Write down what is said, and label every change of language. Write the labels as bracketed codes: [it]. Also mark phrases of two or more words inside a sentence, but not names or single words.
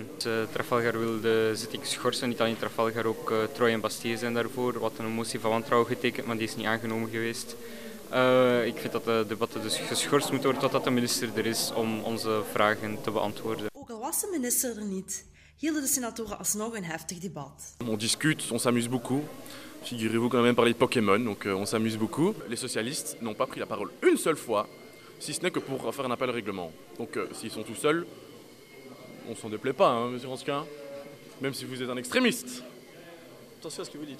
[nl] Trafalgar wil de zitting schorsen, niet alleen Trafalgar, ook Troje en Bastille zijn daarvoor. Wat een motie van wantrouwen getekend, maar die is niet aangenomen geweest. Ik vind dat de debatten dus geschorst moeten worden totdat de minister er is om onze vragen te beantwoorden. Ook al was de minister er niet, hielden de senatoren alsnog een heftig debat. [fr] On discute, on s'amuse beaucoup. Figurez-vous qu'on a même parlé de Pokémon, donc on s'amuse beaucoup. Les socialistes n'ont pas pris la parole une seule fois, si ce n'est que pour faire un appel au règlement. Donc s'ils sont tout seuls, on s'en déplaît pas, hein, monsieur Ransquin, même si vous êtes un extrémiste. Attention à ce que vous dites.